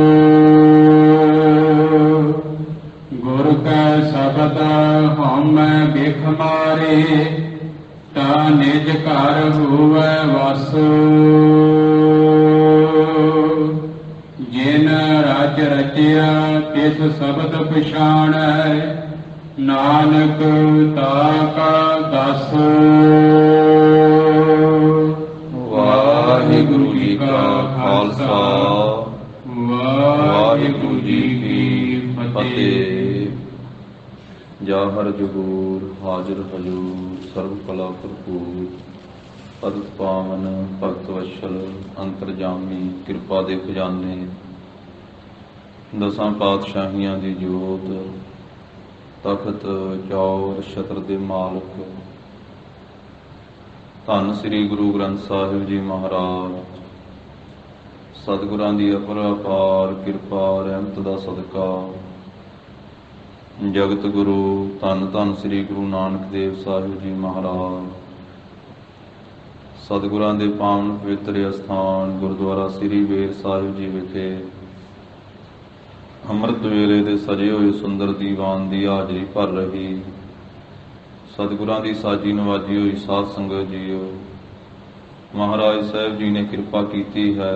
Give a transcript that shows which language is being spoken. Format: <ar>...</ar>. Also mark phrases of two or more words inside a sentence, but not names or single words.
<hi>गुर का शब्द हमें बिख मारे, ता निज घर होवे वासो। जिन रच रचिया तिस शब्द पछाणै, नानक ताका दासो।</hi> <pa>ਵਾਹਿਗੁਰੂ ਜੀ ਕਾ ਖ਼ਾਲਸਾ, ਵਾਹਿਗੁਰੂ ਜੀ ਕੀ ਫ਼ਤਿਹ। ਜ਼ਾਹਰ ਜ਼ਹੂਰ ਹਾਜ਼ਰ ਹਜ਼ੂਰ ਸਰਵ ਕਲਾ ਭਰਪੂਰ, ਪਦ ਪਾਵਨ ਭਗਤ ਵਤਸਲ ਅੰਤਰਜਾਮੀ ਕਿਰਪਾ ਦੇ ਖ਼ਜ਼ਾਨੇ। ਦਸਾਂ ਪਾਤਸ਼ਾਹੀਆਂ ਦੀ ਜੋਤ, ਤਖ਼ਤ ਚੌਰ ਛਤਰ ਦੇ ਮਾਲਕ ਧੰਨ ਸ੍ਰੀ ਗੁਰੂ ਗ੍ਰੰਥ ਸਾਹਿਬ ਜੀ ਮਹਾਰਾਜ ਸਤਿਗੁਰਾਂ ਦੀ ਅਪਾਰ ਕਿਰਪਾ ਰਹਿਮਤ ਦਾ ਸਦਕਾ ਜਗਤ ਗੁਰੂ ਧੰਨ ਧੰਨ ਸ੍ਰੀ ਗੁਰੂ ਨਾਨਕ ਦੇਵ ਸਾਹਿਬ ਜੀ ਮਹਾਰਾਜ ਸਤਿਗੁਰਾਂ ਦੇ ਪਾਵਨ ਪਵਿੱਤਰ ਅਸਥਾਨ ਗੁਰਦੁਆਰਾ ਸ੍ਰੀ ਬੇਰ ਸਾਹਿਬ ਜੀ ਵਿਖੇ ਅੰਮ੍ਰਿਤ ਵੇਲੇ ਦੇ ਸਜੇ ਹੋਏ ਸੁੰਦਰ ਦੀਵਾਨ ਦੀ ਹਾਜ਼ਰੀ ਭਰ ਰਹੀ ਸਤਿਗੁਰਾਂ ਦੀ ਸਾਜੀ ਨਵਾਜੀ ਹੋਈ ਸਾਧ ਸੰਗਤ ਜੀਓ, ਮਹਾਰਾਜ ਸਾਹਿਬ ਜੀ ਨੇ ਕਿਰਪਾ ਕੀਤੀ ਹੈ।</pa>